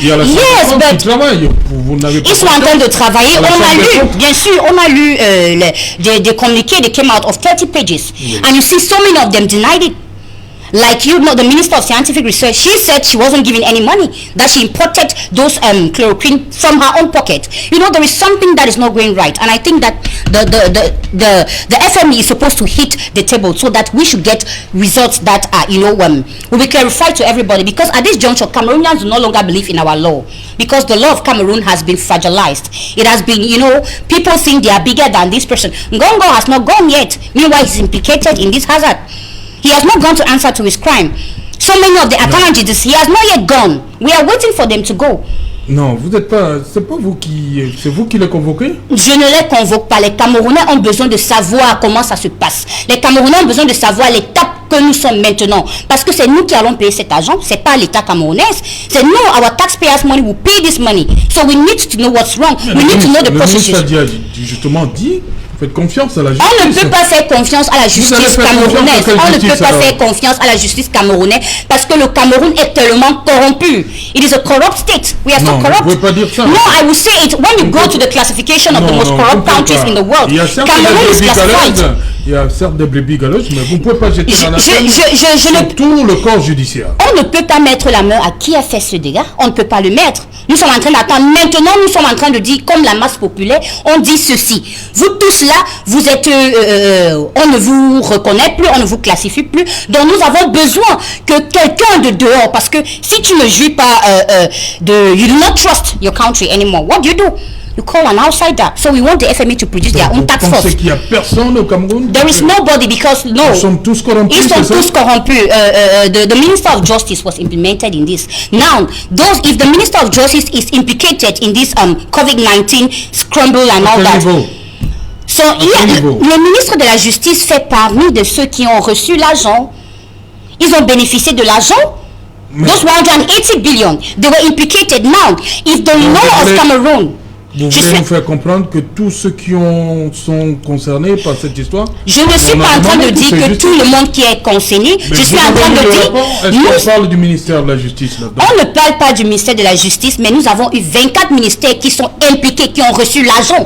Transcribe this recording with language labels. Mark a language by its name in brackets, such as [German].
[English] Yes, but [French] ils sont en train de travailler. On a lu, bien sûr, on a lu des communiqués [English] that came out of 30 pages, and you see so many of them denied it. Like, you know, the Minister of Scientific Research, she said she wasn't giving any money, that she imported those chloroquine from her own pocket. You know, there is something that is not going right. And I think that the FME is supposed to hit the table so that we should get results that are, you know, will be clarified to everybody. Because at this juncture, Cameroonians do no longer believe in our law. Because the law of Cameroon has been fragilized. It has been, you know, people think they are bigger than this person. Ngongo has not gone yet. Meanwhile, he's implicated in this hazard. He has not gone to answer to his crime. So many of the Akanajis, he has not yet gone. We are waiting for them to go. [French] Non, vous n'êtes pas. C'est pas vous qui. C'est vous qui les convoquez? Je ne les convoque pas. Les Camerounais ont besoin de savoir comment ça se passe. Les Camerounais ont besoin de savoir l'étape que nous sommes maintenant. Parce que c'est nous qui allons payer cet argent. C'est pas l'État camerounais. C'est nous, [English] our taxpayers' money, we pay this money. So we need to know what's wrong. We need to know the procedure. [French] Le ministre a justement dit. Faites confiance à la justice. On ne peut pas faire confiance à la justice camerounaise. On ne peut pas faire confiance à la justice camerounaise parce que le Cameroun est tellement corrompu. [English] It is a corrupt state. We are so corrupt. [French] Vous ne pouvez pas dire ça. [English] No, I will say it. When you go to the classification of the most corrupt countries in the world, Cameroun is classified. [French] Il y a certes des brebis galeuses, mais vous ne pouvez pas jeter la sur tout le corps judiciaire. On ne peut pas mettre la main à qui a fait ce dégât. On ne peut pas le mettre. Nous sommes en train d'attendre. Maintenant, nous sommes en train de dire, comme la masse populaire, on dit ceci. Vous tous là, vous êtes, on ne vous reconnaît plus, on ne vous classifie plus. Donc nous avons besoin que quelqu'un de dehors, parce que si tu ne jouis pas [English] you do not trust your country anymore. What do? You call an outsider. So we want the FME to produce their own tax force. [French] Vous pensez qu'il n'y a personne au Cameroun? [English] There is nobody because no. [French] Ils sont tous corrompus. Ils sont tous corrompus. [English] The Minister of Justice was implemented in this. Now, if the Minister of Justice is implicated in this COVID-19 scramble and all that. So [French] le ministre de la Justice fait parmi de ceux qui ont reçu l'argent. Ils ont bénéficié de l'argent. [English] Those 180 billion, they were implicated. Now, if the law of Cameroon. [French] Vous voulez nous faire comprendre que tous ceux qui sont concernés par cette histoire... Je ne suis pas en train de dire que tout le monde qui est concerné. Je suis en train de dire... Est-ce qu'on parle du ministère de la Justice là-dedans? On ne parle pas du ministère de la Justice, mais nous avons eu 24 ministères qui sont impliqués, qui ont reçu l'argent.